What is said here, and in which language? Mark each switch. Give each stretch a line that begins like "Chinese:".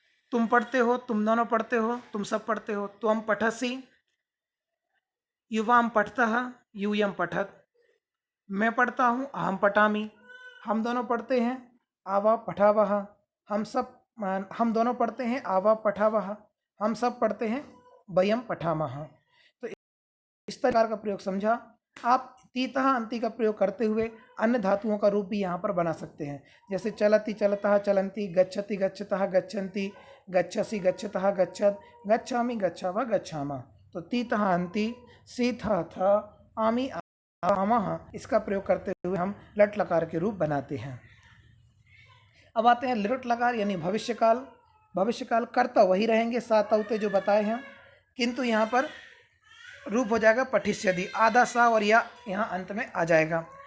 Hindi: तुम पढ़ते हो, तुम दोनों पढ़ते हो, तुम सब पढ़ते हो।
Sanskrit: त्वं पठसि, युवां पठतः, यूयं पठत,
Hindi: मैं पढ़ता हूँ,
Sanskrit: अहम पठामि,
Hindi: हम दोनों पढ़ते हैं,
Sanskrit: आवा पठावः,
Hindi: हम दोनों पढ़ते हैं, आवा पठावः, हम सब पढ़ते हैं,
Sanskrit: वयम पठामः।
Hindi: तो इस प्रकार का प्रयोग समझा। आप तीतः अंति का प्रयोग करते हुए अन्य धातुओं का रूप भी यहाँ पर बना सकते हैं।
Sanskrit: जैसे चलति, चलतः, चलन्ति, गच्छति, गच्छतः, गच्छन्ति, गच्छसि, गच्छतः, गच्छत, गच्छामि, गच्छावः, गच्छामः।
Hindi: तो तीतः अंति, सीथः थ, आमि आमः, इसका प्रयोग करते हुए हम लट लकार के रूप बनाते हैं। अब आते हैं लिट लकार यानी भविष्यकाल। भविष्यकाल कर्ता वही रहेंगे, सात औते जो बताए हैं, किंतु यहाँ पर रूप हो जाएगा पठिष्यति, आधा सा और या यहाँ अंत में आ जाएगा।